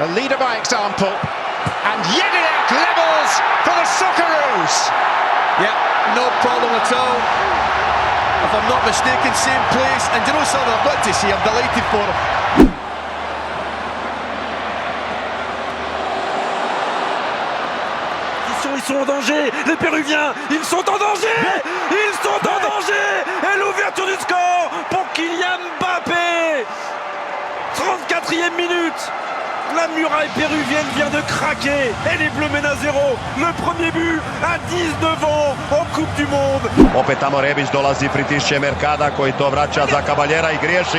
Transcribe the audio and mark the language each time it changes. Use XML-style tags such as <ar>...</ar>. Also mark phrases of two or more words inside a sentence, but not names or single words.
<en>leader by example, and Jedinak levels for the Socceroos. Yeah, no problem at all. If I'm not mistaken, same place. And you know something I've got to say, I'm delighted for him.</en> <fr>Ils sont en danger, les Péruviens, ils sont en danger. Ils sont en danger. Et l'ouverture du score pour Kylian Mbappé. 34e minute. La muraille péruvienne vient de craquer et les Bleus mènent à 0. Le premier but à 19 ans en Coupe du Monde.</fr> <hr>Opet tamo Rebić dolazi, pritišće Mercada koji to vraća za Kabaljera i griješi.</hr>